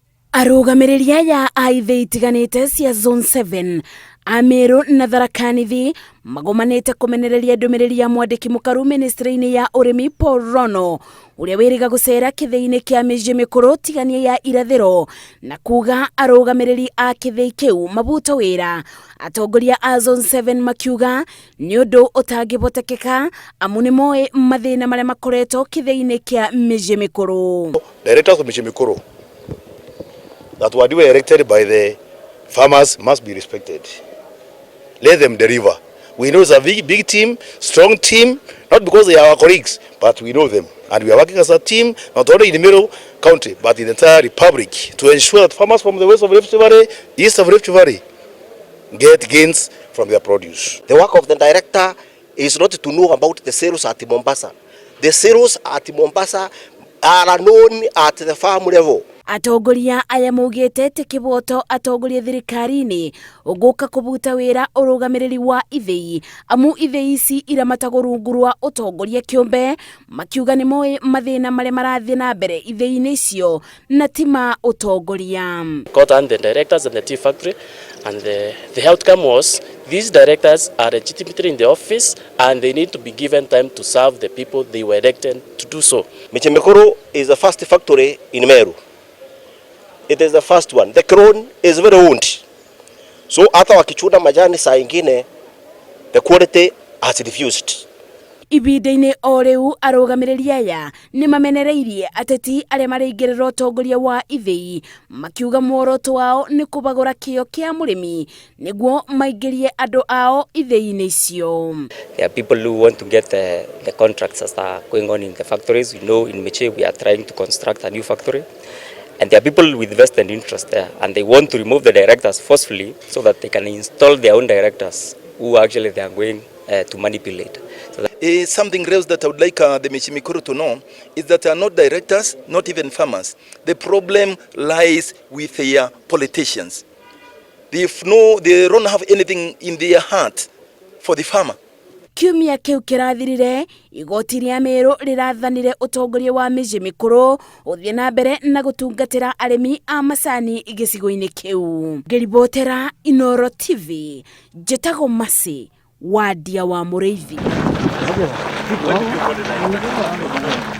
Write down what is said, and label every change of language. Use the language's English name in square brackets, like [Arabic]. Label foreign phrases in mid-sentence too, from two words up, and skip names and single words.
[Kikuyu] Arũgamĩrĩri aya a ithĩ itiganĩte cia Zone 7 a Meru na Tharaka-Nithi magomanĩte kũmenereria ndũmĩrĩri ya mwandĩki mũkaru ministry-inĩ ya ũrĩmi Paul Rono ũrĩa wĩrĩga gũcera kĩthĩ-inĩ kĩa mĩciĩ mĩkũrũ tiganie ya irathĩro na kuga arũgamĩrĩri a kĩthĩ kĩu mabuto wĩra. Atongoria a Zone 7 makiuga nĩ ũndũ ũtangĩhotekeka amu nĩ moĩ mathĩna marĩa makoretwo kĩthĩ-inĩ kĩa mĩciĩ mĩkũrũ. [English] Directors of mĩciĩ mĩkũrũ that were elected by the farmers must be respected. Let them deliver. We know it's a big team, strong team, not because they are our colleagues, but we know them. And we are working as a team, not only in the Meru County, but in the entire Republic, to ensure that farmers from the west of Rift Valley, east of Rift Valley, get gains from their produce. The work of the director is not to know about the sales at Mombasa. The sales at Mombasa are known at the farm level. [Kikuyu] Atongoria aya maugĩte tĩ kĩboto atongoria thirikari-inĩ ũgũka kũbuta wĩra ũrũgamĩrĩri wa ithĩi amu ithĩi ici iramatagwo rungu rwa ũtongoria kĩũmbe, makiuga nĩ moĩ mathĩna marĩa marathiĩ na mbere ithĩi-inĩ icio na ti ma ũtongoria. [English] Got on the directors and the tea factory, and the outcome was these directors are legitimately in the office and they need to be given time to serve the people they were elected to do so. Mĩciĩ mĩkũrũ is the first factory in Meru. It is the first one. The crown is very old. [Swahili] So hata wakichuna majani saa ingine, [English] the quality has refused. [Kikuyu] Ibida-inĩ o rĩu arũgamĩrĩri aya nĩ mamenereirie ateti arĩa maraingĩrĩra ũtongoria wa ithĩi makiuga muoroto wao nĩ kũbagũra kĩo kĩa mũrĩmi nĩguo maingĩrie andũ ao ithĩi-inĩ icio. [English] There are people who want to get the contracts that are going on in the factories. We know in Meru we are trying to construct a new factory. And there are people with vested interest there, and they want to remove the directors forcefully so that they can install their own directors who actually they are going to manipulate. So something else that I would like the Mĩciĩ mĩkũrũ to know is that they are not directors, not even farmers. The problem lies with their politicians. They don't have anything in their heart for the farmer. [Kikuyu] Kiumia kĩu kĩrathirire igoti rĩa Meru rĩrathanire ũtongoria wa mĩciĩ mĩkũrũ ũthiĩ na mbere na gũtungatĩra arĩmi a macani gĩcigo-inĩ kĩu. Ngĩribotera Inooro TV, njĩtagwo Masi wa Ndia wa Mũrĩithi.